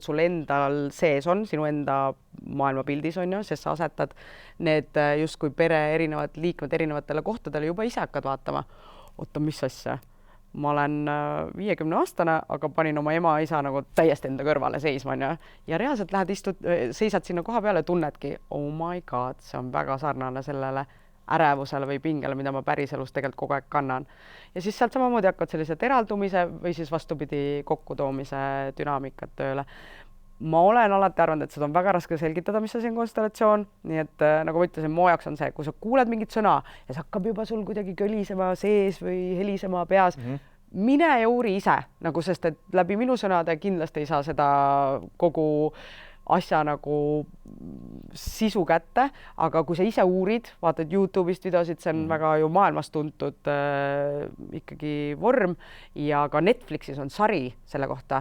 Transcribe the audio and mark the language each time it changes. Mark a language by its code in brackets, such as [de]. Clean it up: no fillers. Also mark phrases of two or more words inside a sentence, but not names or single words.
[et] sul endal sees on, sinu enda maailmapildis on ju, sest sa asetad need justkui pere erinevad liikmed erinevatele kohtadele, juba ise hakkad vaatama, oota, mis asja, ma olen 50-aastane, aga panin oma ema-isa nagu täiesti enda kõrvale seisma, on ju, ja reaalselt lähed seisad sinna koha peale ja tunnedki, [en] oh my god, [et] see on väga sarnane sellele ärevusele või pingele, mida ma päriselus tegelikult kogu aeg kannan. Ja siis sealt samamoodi hakkavad sellised eraldumise või siis vastupidi kokkutoomise dünaamikat tööle. Ma olen alati arvanud, et seda on väga raske selgitada, mis see on konstellatsioon, nii et nagu ma ütlesin, mu jaoks on see, kui sa kuuled mingit sõna ja see hakkab juba sul kuidagi kölisema sees või helisema peas, mine ja uuri ise, nagu sest, et läbi minu sõnade kindlasti ei saa seda kogu asja nagu sisu kätte, aga kui sa ise uurid, vaatad YouTube'ist videosid, see on väga ju maailmas tuntud ikkagi vorm ja ka Netflixis on sari selle kohta.